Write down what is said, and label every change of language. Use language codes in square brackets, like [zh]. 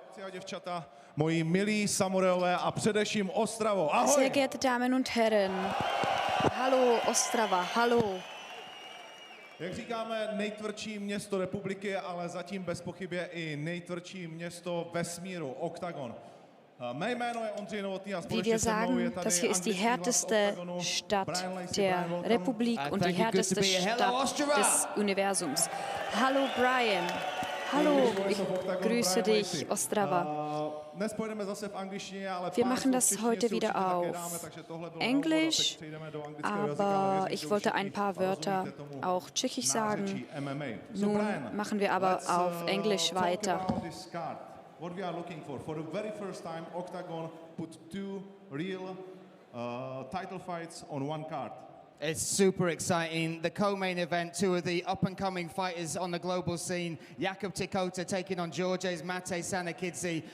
[cs] Děvčata, moji milí samurajové a především Ostravo. Ahoj! [de] Sehr geehrte Damen und Herren, hallo Ostrava, hallo. [cs] Jak říkáme, nejtvrdší město republiky, ale zatím bez pochyby i nejtvrdší město vesmíru, Oktagon. Mé jméno je Ondřej Novotný a společně se mnou je tady [de] das hier ist die härteste Stadt der Republik und die härteste Stadt des Universums. Hallo Brian. Hallo, ich grüße dich, Ostrava. Wir machen das heute wieder auf Englisch, aber ich wollte ein paar Wörter auch tschechisch sagen. Nun machen wir aber auf Englisch weiter. [en] What we are looking for the very first time, Oktagon put two real title fights on one card. It's super exciting. The co-main event, two of the up-and-coming fighters on the global scene. Jakub Tikota taking on Georges Mate Sanakidze.